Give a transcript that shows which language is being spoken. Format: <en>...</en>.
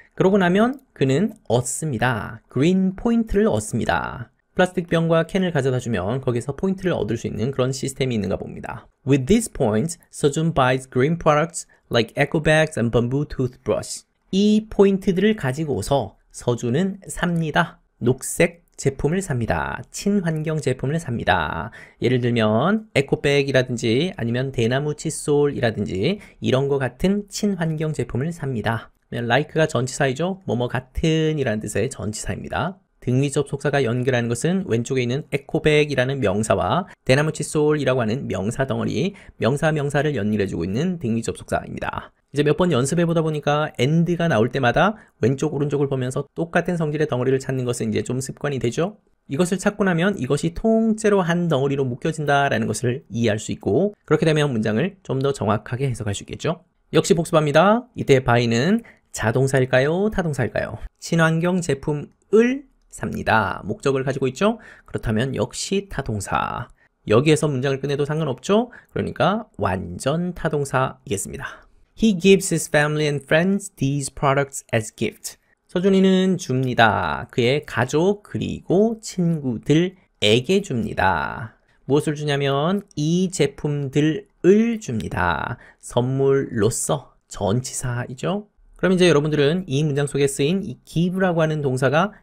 <ko>그러고 나면 그는 얻습니다. green 포인트를 얻습니다. 플라스틱 병과 캔을 가져다 주면 거기서 포인트를 얻을 수 있는 그런 시스템이 있는가 봅니다.</ko> <en>With these points, 서준 buys green products like eco bags and bamboo toothbrush.</en> <ko>이 포인트들을 가지고서 서준은 삽니다. 녹색 제품을 삽니다. 친환경 제품을 삽니다. 예를 들면 에코백이라든지 아니면 대나무 칫솔이라든지 이런 거 같은 친환경 제품을 삽니다. like가 전치사이죠. 뭐뭐 같은 이라는 뜻의 전치사입니다. 등위 접속사가 연결하는 것은 왼쪽에 있는 에코백이라는 명사와 대나무 칫솔이라고 하는 명사 덩어리, 명사를 연결해주고 있는 등위 접속사입니다. 이제 몇 번 연습해 보다 보니까 and가 나올 때마다 왼쪽 오른쪽을 보면서 똑같은 성질의 덩어리를 찾는 것은 이제 좀 습관이 되죠. 이것을 찾고 나면 이것이 통째로 한 덩어리로 묶여진다라는 것을 이해할 수 있고 그렇게 되면 문장을 좀 더 정확하게 해석할 수 있겠죠. 역시 복습합니다. 이때 buy는 자동사일까요? 타동사일까요? 친환경 제품을 삽니다. 목적을 가지고 있죠? 그렇다면 역시 타동사. 여기에서 문장을 끝내도 상관없죠? 그러니까 완전 타동사이겠습니다.</ko> <en>He gives his family and friends these products as gift.</en> <ko>서준이는 줍니다. 그의 가족 그리고 친구들에게 줍니다. 무엇을 주냐면 이 제품들을 줍니다. 선물로서 전치사이죠. 그럼 이제 여러분들은 이 문장 속에 쓰인 이 give라고 하는 동사가</ko>